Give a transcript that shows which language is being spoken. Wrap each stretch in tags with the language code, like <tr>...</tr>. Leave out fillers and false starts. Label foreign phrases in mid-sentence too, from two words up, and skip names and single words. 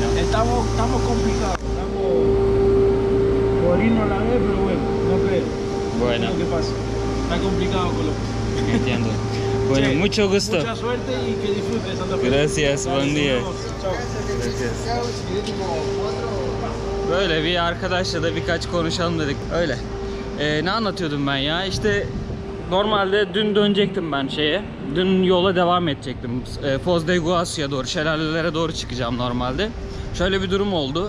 <es>Estamos complicados. Estamos por irnos a la vez, pero bueno, no creo. Bueno. Es lo que pasa. Está complicado Colón. Entiendo. Bueno, Che, mucho gusto. Mucha suerte y que disfrutes Santa Fe. Gracias, Dale, buen día. nos vemos. Chao.</es> <tr>Böyle bir arkadaşla da birkaç konuşalım dedik. Öyle. Ne anlatıyordum ben ya? İşte normalde dün dönecektim ben şeye. Dün yola devam edecektim. Foz de Iguazú'ya doğru, şelalelere doğru çıkacağım normalde. Şöyle bir durum oldu.</tr>